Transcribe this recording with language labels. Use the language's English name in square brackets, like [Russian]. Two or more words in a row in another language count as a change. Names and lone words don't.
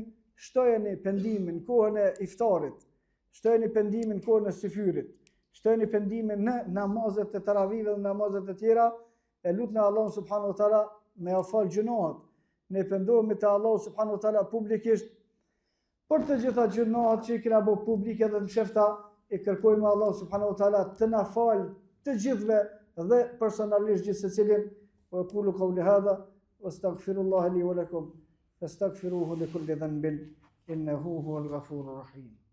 [Albanian] Shtojeni pendimin kohën e iftarit, shtojeni pendimin kohën e syfyrit, shtojeni pendimin në namazet e taravive dhe namazet e tjera, e lutni Allahun [Arabic] سبحانه وتعالى [Albanian] me ia fal gjunohat. Ne pendohemi te Allahu [Arabic] سبحانه وتعالى [Albanian] publikisht për të gjitha gjunohat që i kena bërë publike dhe mshefta, i kërkojmë Allahu [Arabic] سبحانه وتعالى [Albanian] të na fal të gjithëve dhe personalisht gjithë secilin. [Arabic] وأقول قولي هذا وأستغفر الله لي ولكم فاستغفروه لكل ذنب إنه هو الغفور الرحيم.